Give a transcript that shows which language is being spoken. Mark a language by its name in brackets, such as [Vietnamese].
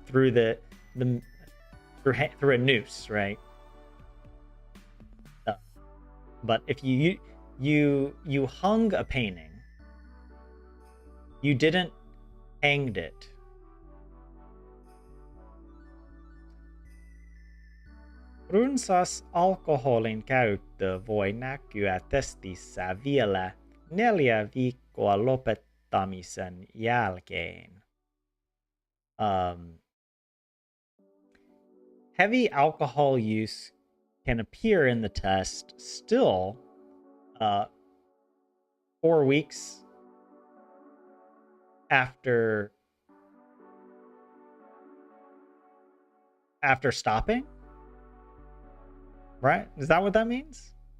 [English] Through through a noose, right? But if you hung a painting, you didn't hanged it. [Finnish] Runsas alkoholin käyttö voi näkyä testissä vielä 4 viikkoa lopettamisen jälkeen. [English] Heavy alcohol use can appear in the test still 4 weeks after stopping, right? Is that what that means?